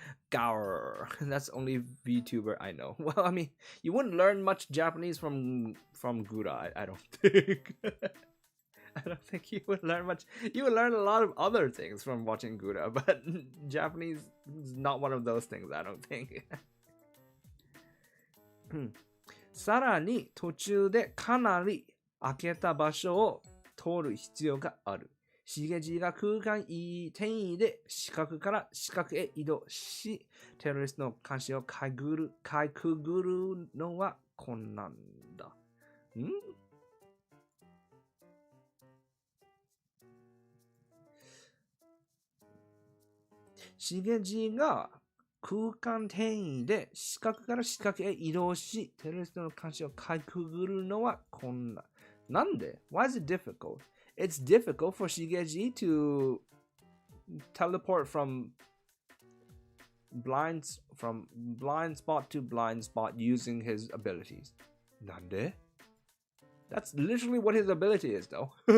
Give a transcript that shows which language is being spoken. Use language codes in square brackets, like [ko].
[en] Gaur. That's only VTuber I know. Well, I mean, you wouldn't learn much Japanese from Gura, I don't think. I don't think you would learn much. You would learn a lot of other things from watching Gura, but Japanese is not one of those things, I don't think. [ja] さらに途中でかなり空けた場所を通る必要がある。しげじが空間転移で四角から四角へ移動し、テロリストの監視をかいくぐるのは困難だ。しげじが空間転移で四角から四角へ移動し、テロリストの監視をかいくぐるのは困難。なんで? [en] Why is it difficult? It's difficult for Shigeji to teleport from blind spot to blind spot using his abilities. [ja] なんで? [en] That's literally what his ability is, though.